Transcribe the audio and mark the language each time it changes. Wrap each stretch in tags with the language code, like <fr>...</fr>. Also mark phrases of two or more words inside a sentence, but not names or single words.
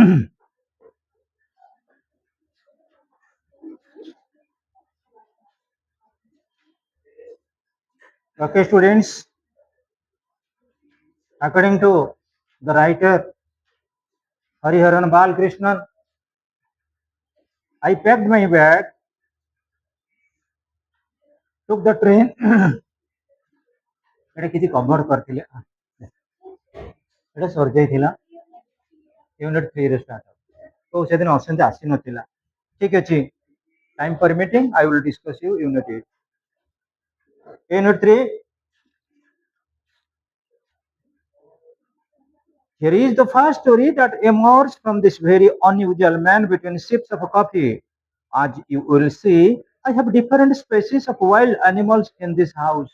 <en>Okay, students, according to the writer Hariharan Balkrishnan, I packed my bag, took the train.</en> <or>এটা କିଛି କଭର କରିଥିଲେ ଏଟା ସରିଯାଇଥିଲା ୟୁନିଟ୍ 3 ରେ ଷ୍ଟାର୍ଟ ତ ସେଦିନ ଅସନ୍ତି ଆସିନଥିଲା ଠିକ ଅଛି</or> <en>time permitting I will discuss you unit 8 unit 3 here is the first story that emerged from this very unusual man between sips of coffee. As you will see, I have different species of wild animals in this house.</en>